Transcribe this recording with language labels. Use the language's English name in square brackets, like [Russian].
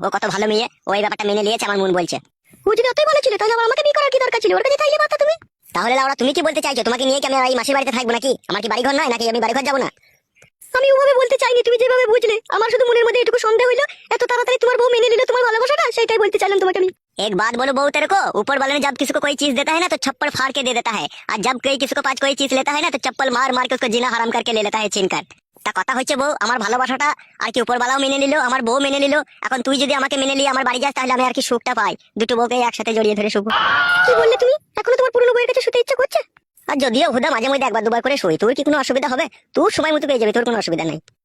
[Bangla] ও কত ভালো মেয়ে, ও এই ব্যাপারটা মেনে নিয়েছে আমার মন বলছে। ও যদি অতই ভালো ছিল তাহলে আবার আমাকে বিয়ে করার কি দরকার ছিল? ওর কাছে চাইলে পারতা তুমি। তাহলে লাউড়া তুমি কি বলতে চাইছো? তোমাকে নিয়ে কি আমি আর এই মাসির বাড়িতে থাকবো নাকি? আমার কি বাড়ি ঘর নয় নাকি? আমি বাড়ি ঘর যাবো না? আমি ওভাবে বলতে চাইনি, তুমি যেভাবে বুঝলে। আমার শুধু মনের মধ্যে এটুকু সন্দেহ হইলো, এত তাড়াতাড়ি তোমার বউ মেনে নিল তোমার ভালোবাসাটা, সেটাই বলতে চাইলাম তোমাকে আমি। [Hindi] एक बात बोलो बहू तेरे को, ऊपर वाले ने जब किसी को कोई चीज देता है ना तो छप्पड़ फाड़ के दे देता है, और जब कोई किसी को पास कोई चीज लेता है ना तो चप्पल मार मार के उसको जीना हराम करके ले लेता है छीन कर। [Bangla] তা কথা হচ্ছে বউ, আমার ভালোবাসাটা আর কি উপরওয়ালাও মেনে নিল, আমার বউ মেনে নিল, এখন তুই যদি আমাকে মেনে নিয়ে আমার বাড়ি যাস তাহলে আমি আর কি সুখটা পাই? দুটো বউকে একসাথে জড়িয়ে ধরে শুভ। কি বললে তুমি? এখনো তোমার পুরনো বউয়ের কাছে শুতে ইচ্ছা করছে? আর যদিও হুদা মাঝে মধ্যে একবার দুবার করে শুই, তোর কি কোনো অসুবিধা হবে? তোর সময় মতো পেয়ে যাবে, তোর কোনো অসুবিধা নাই।